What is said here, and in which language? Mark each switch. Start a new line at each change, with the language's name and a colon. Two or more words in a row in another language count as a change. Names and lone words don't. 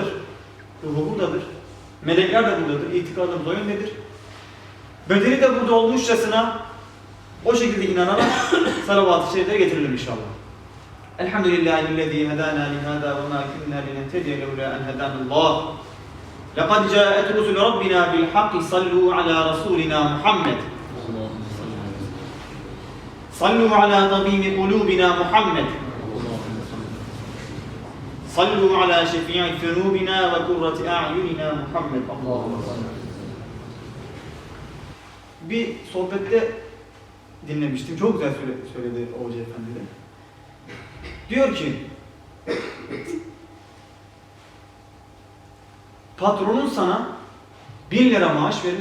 Turkish: Ruhu buradadır. Melekler de buradadır. İtikadımız o yöndedir. Bedeni de burada olmuşçasına o şekilde inanarak salavat-ı şerifleri getirelim inşallah.
Arabic: الحمد لله الذي هدانا لهذا وما كنا لنهتدي لولا أن هدانا الله. لَقَدْ جَاءَتْ رُسُلُ رَبِّنَا بِالْحَقِّ صَلُّوا عَلَى رَسُولِنَا مُحَمَّدٍ صَلُّوا عَلَى طَبِيبِ قُلُوبِنَا مُحَمَّدٍ صَلُّوا عَلَى شَفِيعِ ذُنُوبِنَا وَقُرَّةِ أَعْيُنِنَا مُحَمَّدٍ.
Turkish: Bir sohbette dinlemiştim. Çok güzel söyledi Hoca Efendi de. Diyor ki patronun sana 1000 lira maaş verir.